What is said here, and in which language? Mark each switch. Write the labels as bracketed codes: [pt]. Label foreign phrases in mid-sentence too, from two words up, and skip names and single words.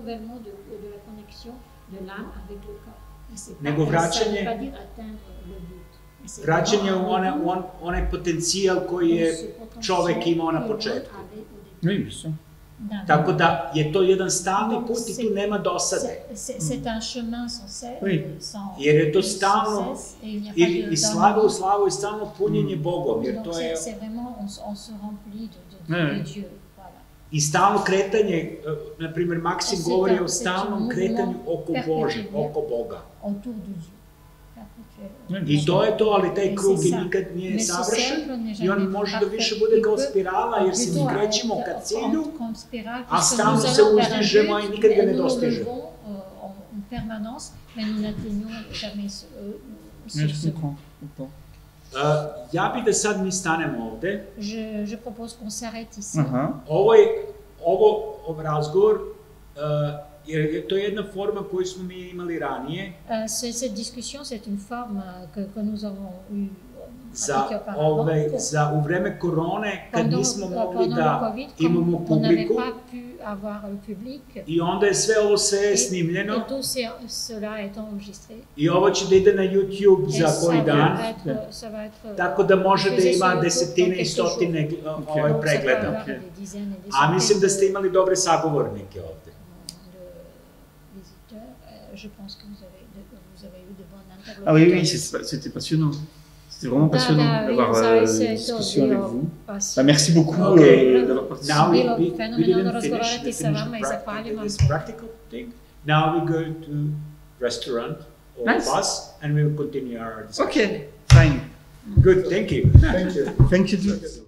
[sr] Nego vraćanje u onaj potencijal koji je čovek imao na početku. Tako da je to jedan stalni put i tu nema dosade. [fr] C'est un chemin sans cesse. [sr] Jer je to stalno i slavu u slavu i stalno punjenje Bogom. Jer to je... [fr] C'est vraiment, on se remplit de Dieu. [sr] I stalno kretanje, na primjer Maksim govori o stalnom kretanju oko Bože, oko Boga. I to je to, ali taj krug nikad nije savršen i on može da više bude kao spirala jer se mi krećemo ka cilju, a stalno se uzdižemo i nikad ga ne dostižemo. Ja bih da sad mi stanemo ovde. [fr] Je propose qu'on s'arrête ici. [sr] Ovo razgovor, jer to je jedna forma koju smo mi imali ranije. [fr] Cette discussion, c'est une forme que nous avons eu [sr] za u vreme korone, kad nismo mogli da imamo publiku. I onda je sve ovo sve snimljeno. I ovo će da ide na YouTube za koji dan. Tako da može da ima desetine i stotine pregleda. A mislim da ste imali dobre sagovornike ovde. [fr] Ah oui, oui, c'était passionnant. C'était vraiment passionnant d'avoir une discussion avec vous. Merci beaucoup d'avoir participé. [en] Now we didn't finish this practical thing. Now we go to restaurant or bus and we will continue our discussion. Okay, fine. Good, thank you. Thank you. Thank you.